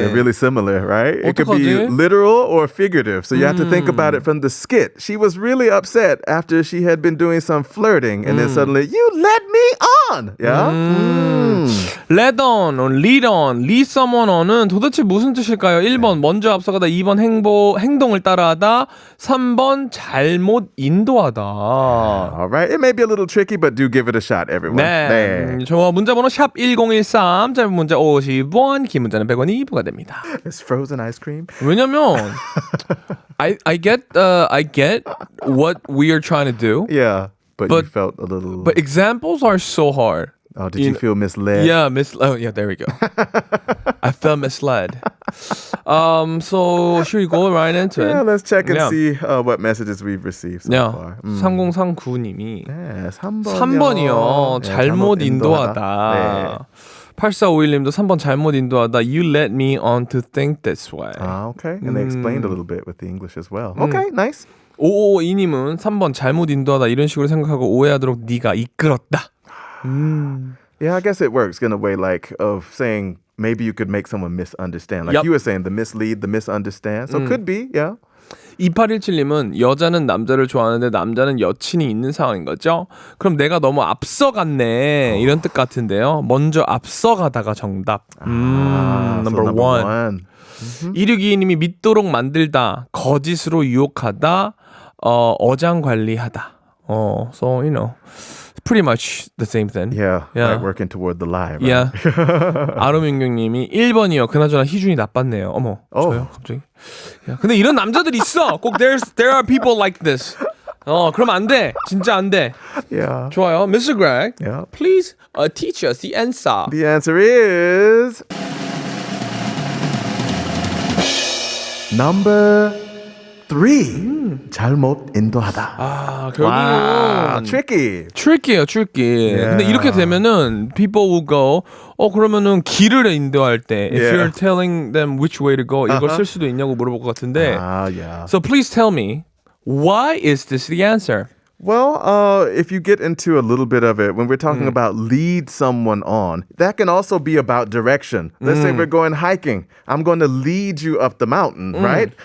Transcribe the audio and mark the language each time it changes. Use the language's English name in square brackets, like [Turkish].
[English] They're really similar, right? It could be [Korean] 어떡하지? [English] literal or figurative. So you have to think about it from the skit. She was really upset after she had been doing some flirting and then suddenly, you led me on. Yeah? [Korean] Lead on, or lead on, lead someone on은 도대체 무슨 뜻일까요? 1번 먼저 앞서가다, 2번 행동을 따라하다, 3번 잘못 인도하다. [English] All right. It may be a little tricky, but do give it a shot, everyone. [Korean] 네. 저 문자번호 샵 1013, 짧은 문자 50원, 긴 문자는 100원이 부과됩니다. [English] It's frozen ice cream. [Korean] 왜냐면 [English] I get what we are trying to do. Yeah. But you But- felt a little... But examples are so hard. Oh, did you feel misled? Yeah, yeah, there we go. I felt misled. So should we go right into it? Yeah, let's check and Yeah. see what messages we've received so Yeah. far. [Korean] 3039님이 네, 3번이요. 3번이요. 잘못 인도하다. 네. 8451님도 3번 잘못 인도하다. [English] You led me on to think this way. Okay. And they explained a little bit with the English as well. Okay, nice. [Korean] 5552님은 3번 잘못 인도하다 이런 식으로 생각하고 오해하도록 네가 이끌었다. [English] Yeah, I guess it works in a way like of saying maybe you could make someone misunderstand. Like Yup. you were saying, the mislead, the misunderstand. So it could be, yeah. [Korean] 2817님은 여자는 남자를 좋아하는데 남자는 여친이 있는 상황인 거죠? 그럼 내가 너무 앞서갔네 이런 뜻 같은데요. 먼저 앞서가다가 정답. [English] number one. [Korean] 2622님이 믿도록 만들다, 거짓으로 유혹하다, 어장관리하다. [English] So you know, pretty much the same thing. Yeah, Yeah. like working toward the lie. Right? [Korean] Yeah. 아름윤경님이 1번이요. 그나저나 희준이 나빴네요. 어머, 저요? 갑자기. 야, 근데 이런 남자들 있어. [English] 꼭 there are people like this. [Korean] 그럼 안 돼. 진짜 안 돼. [English] Yeah. [Korean] 좋아요. Mr. Greg, [English] Yeah. please teach us the answer. The answer is number 3. [Korean] 잘못 인도하다. 아, 결국은 [English] Wow, tricky. [Korean] trick이에요, tricky. [English] Yeah. [Korean] 근데 이렇게 되면은 [English] people will go, [Korean] 그러면은 길을 인도할 때 if [English] Yeah. you're telling them which way to go, [Korean] 이걸 쓸 수도 있냐고 물어볼 것 같은데. [English] Yeah. So please tell me, why is this the answer? Well, if you get into a little bit of it, when we're talking about lead someone on, that can also be about direction. Let's say we're going hiking. I'm going to lead you up the mountain, right?